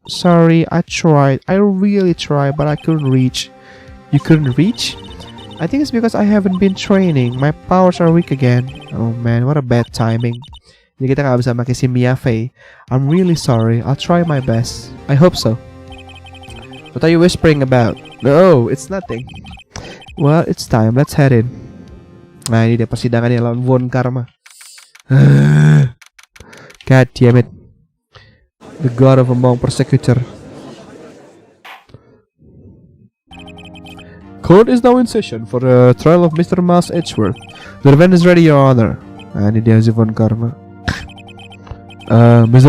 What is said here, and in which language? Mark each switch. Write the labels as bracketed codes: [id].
[en] Sorry, I tried. I really tried, but I couldn't reach. You couldn't reach? I think it's because I haven't been training. My powers are weak again. Oh man, what a bad timing. [id] Jadi kita gak bisa pakai si Mia Fey. [en] I'm really sorry. I'll try my best. I hope so. What are you whispering about? No, it's nothing. Well, it's time. Let's head in. [id] Nah, ini dia persidangannya lawan Von Karma. [en] God damn it. The god of among persecutor. Court is now in session for the trial of Mr. Miles Edgeworth. The defense is ready, Your Honor. [id] Nah, ini dia si Von Karma. Mr.